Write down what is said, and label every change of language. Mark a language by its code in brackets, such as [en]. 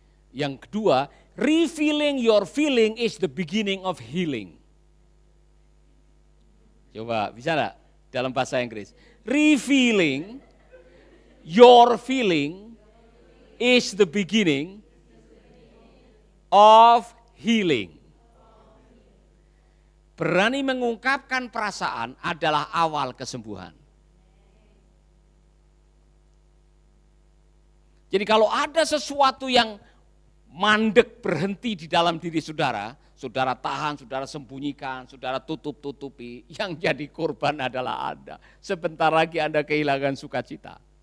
[id] Yang kedua, [en] revealing your feeling is the beginning of healing. [id] Coba, bisa enggak dalam bahasa Inggris? [en] Revealing your feeling is the beginning of healing. [id] Berani mengungkapkan perasaan adalah awal kesembuhan. Jadi kalau ada sesuatu yang mandek berhenti di dalam diri saudara, saudara tahan, saudara sembunyikan, saudara tutup-tutupi, yang jadi korban adalah Anda. Sebentar lagi Anda kehilangan sukacita.